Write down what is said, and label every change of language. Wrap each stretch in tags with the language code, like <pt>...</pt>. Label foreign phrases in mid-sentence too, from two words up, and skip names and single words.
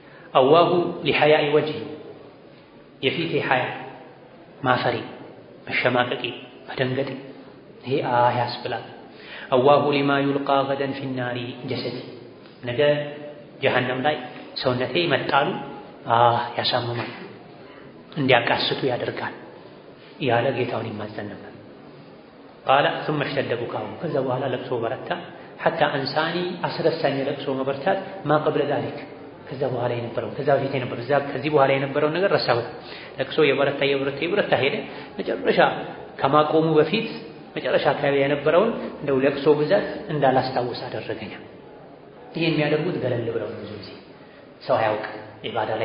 <ar>أواه لحياء وجهي</ar> <am>የፊቴ ሐያ ማፈሪ መሸማቀቂ መደንገጤ ይሄ ያስብላል።</am> <ar>أواه لما يلقى غدا في ناري جسدي</ar> <am>ነገ ጀሀነም ላይ ሰውነቴ መጣሉ ያሳምማል እንዲያቃስቱ ያደርጋል ያለ ጌታውን ይማጸን ነበር። ቃለ</am> <ar>ثم اشتد بكاؤه</ar> <am>ከዛ በኋላ ለቅሶ በረታ</am> <ar>حتى انساني</ar> <am>አስረሳኝ ለቅሶ መበርታት</am> <ar>ما قبل ذلك</ar> <am>ከዛ በኋላ የነበረው ከዛ በፊት የነበረው ከዚህ በኋላ የነበረውን ነገር ረሳሁት። ለቅሶ የበረታ ሄደ። መጨረሻ ከማቆሙ በፊት መጨረሻ አካባቢ የነበረውን እንደው ለቅሶ ብዛት እንዳላስታውስ አደረገኝ። ይሄ የሚያደርጉት ገለል ብለው ነው። ብዙ ጊዜ ሰው አያውቅ ኢባዳ ላይ</am>